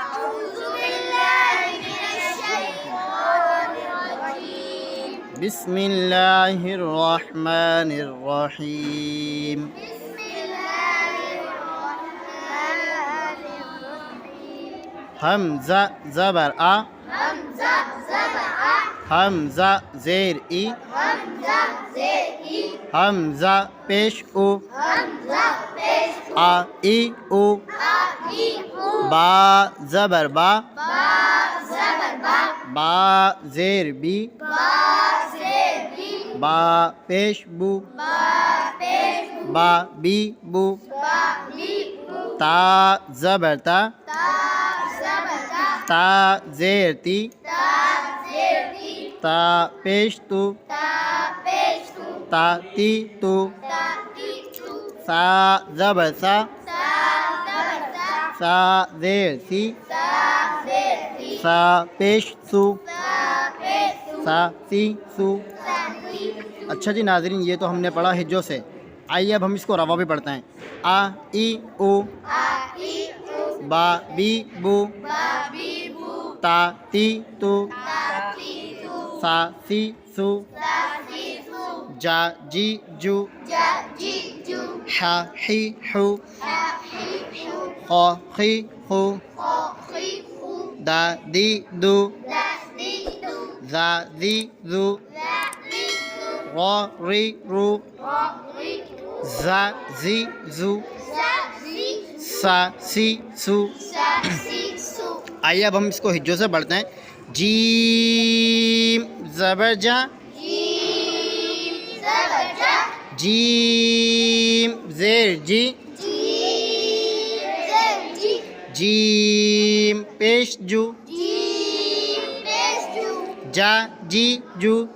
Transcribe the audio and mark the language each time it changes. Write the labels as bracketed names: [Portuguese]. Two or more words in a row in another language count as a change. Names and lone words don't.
[Arabic] بسم اللہ الرحمن الرحیم۔ [Urdu] حمزہ زبر آ، حمزہ زیر ای، حمزہ پیش او، آ ای او، با زبر با، با زیر بی، با پیش بو، با بی بو، تا زبر تا، تا زیر تی، تا پیش تو، تا تی تو، سا زبر سا، سا زیر سی، سا پیش سو، سا سی سو۔ اچھا جی ناظرین، یہ تو ہم نے پڑھا ہجوں سے۔ آئیے اب ہم اس کو رواں بھی پڑھتے ہیں۔ آ ای او، با بی بو، تا تی تو، سا سی سو، جا جی جو، حا حی حو، خا خی خو، دا دی دو، زا زی زو، را ری رو، زا زی زو، سا سی سو۔ آئیے اب ہم اس کو ہجوں سے پڑھتے ہیں۔ جیم زبر جا، جیم زیر جی، جیم پیش جو، جا جی جو،